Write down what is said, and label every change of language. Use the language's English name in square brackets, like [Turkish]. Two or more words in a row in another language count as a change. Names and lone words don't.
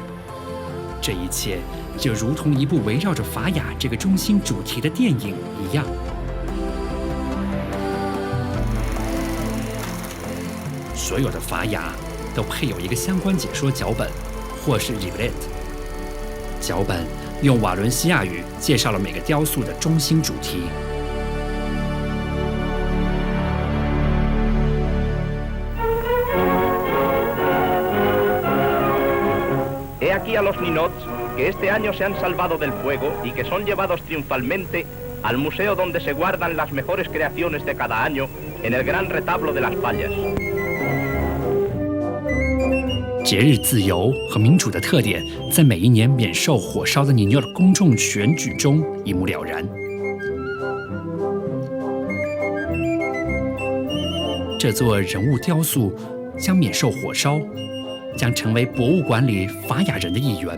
[Chinese] 这一切就如同一部围绕着法雅这个中心主题的电影一样。所有的法雅都配有一个相关解说脚本，或是 libret。脚本用瓦伦西亚语介绍了每个雕塑的中心主题。 [Spanish] He aquí a los ninots que este año se han salvado del fuego y que son llevados triunfalmente al museo donde se guardan las mejores creaciones de cada año en el gran retablo de las Fallas。 [Chinese] 节日自由和民主的特点，在每一年免受火烧的尼纽尔公众选举中一目了然。这座人物雕塑将免受火烧，将成为博物馆里法雅人的一员。